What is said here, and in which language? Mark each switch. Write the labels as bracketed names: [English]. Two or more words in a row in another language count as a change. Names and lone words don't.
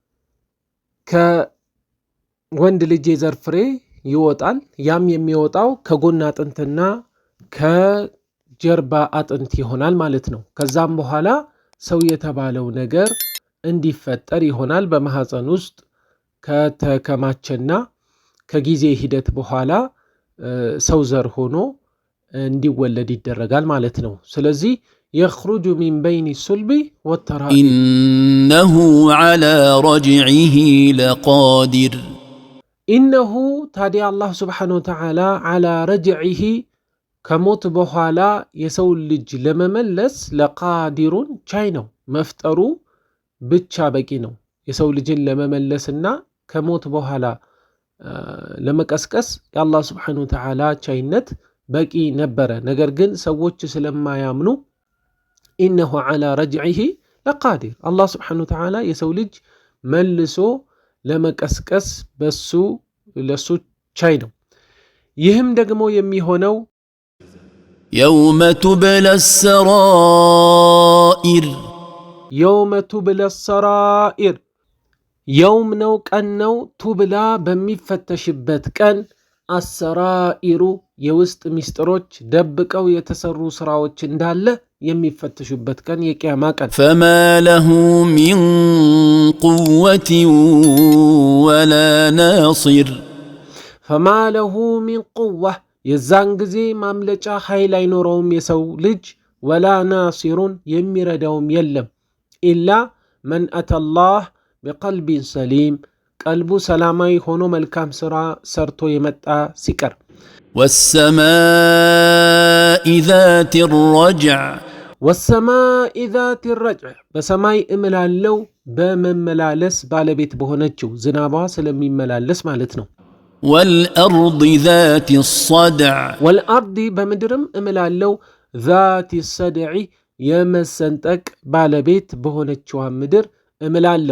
[Amharic] ከወንድ ልጅ የዘር ፍሬ ይወጣል። ያም የሚወጣው ከጎን አጥንትና ከጀርባ አጥንት ይሆናል ማለት ነው። ከዛም በኋላ ሰው የተባለው ነገር እንዲፈጠር ይሆናል። በማህፀን ውስጥ ከተከማቸና ከጊዜ ሂደት በኋላ ሰው ዘር ሆኖ እንዲወለድ ይደረጋል ማለት ነው። ስለዚህ [Arabic] يخرج من بين الصلب والترائب إنه على رجعه لقادر [Amharic] إنه ታዲያ [Arabic] الله سبحانه وتعالى على رجعه [Amharic] ከሞት በኋላ የሰው ልጅ ለመመለስ ለቃዲሩን ቻይ ነው። መፍጠሩ ብቻ በቂ ነው። የሰው ልጅን ለመመለስና ከሞት በኋላ ለመቀስቀስ የአላህ [Arabic] سبحانه وتعالى [Amharic] ቻይነት በቂ ነበረ። ነገር ግን ሰዎች ስለማያምኑ [Arabic] إنه على رجعه لقادر الله سبحانه وتعالى [Amharic] የሰው ልጅ መልሶ ለመቀስቀስ ለሱ ቻይ ነው። ይህም ደግሞ የሚሆነው [Arabic] يوم تبلى السرائر يوم تبلى السرائر يوم [Amharic] ነው ቀን ነው። ቱብላ በሚፈተሽበት ቀን አሰራኢሩ የውስጥ ሚስጥሮች ደብቀው የተሰሩ ስራዎች እንዳለ የሚፈተሹበት ቀን የቂያማ ቀን። [Arabic] فما له من قوة ولا ناصر فما له من قوة [Amharic] የዛን ጊዜ ማምለጫ ኃይል አይኖረውም የሰው ልጅ። [Arabic] ولا ناصر [Amharic] የሚረዳውም የለም። [Arabic] إلا من أتى الله بقلب سليم [Amharic] ቀልቡ ሰላማዊ ሆኖ መልካም ስራ ሰርቶ የመጣ ሲቀር። [Arabic] والسماء ذات الرجع والسماء ذات الرجع [Amharic] በሰማይ እምላለው በመመላለስ ባለቤት በሆነችው ዝናቧ ስለሚመላለስ ማለት ነው። [Arabic] والأرض ذات الصدع [Amharic] ወልአርድ በምድርም እምላለው [Arabic] ذات الصدع [Amharic] የመሰንጠቅ ባለቤት በሆነችዋ ምድር እምላለው።